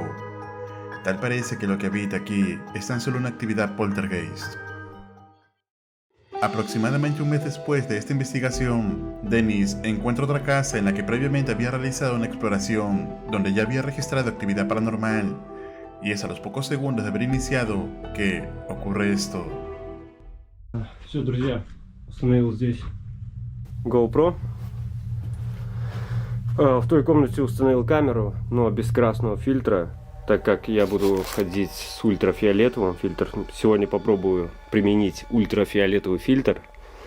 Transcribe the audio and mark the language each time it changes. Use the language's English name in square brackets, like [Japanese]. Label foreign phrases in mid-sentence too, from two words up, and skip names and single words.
[Spanish] Tal parece que lo que habita aquí es tan solo una actividad poltergeist. Aproximadamente un mes después de esta investigación, Dennis encuentra otra casa en la que previamente había realizado una exploración, donde ya había registrado actividad paranormal, y es a los pocos segundos de haber iniciado que ocurre esto. [Russian] Все, друзья, установил здесь GoPro. В той комнате установил камеру, но без красного фильтра, так как я буду ходить с ультрафиолетовым фильтром. Сегодня попробую применить ультрафиолетовый фильтр.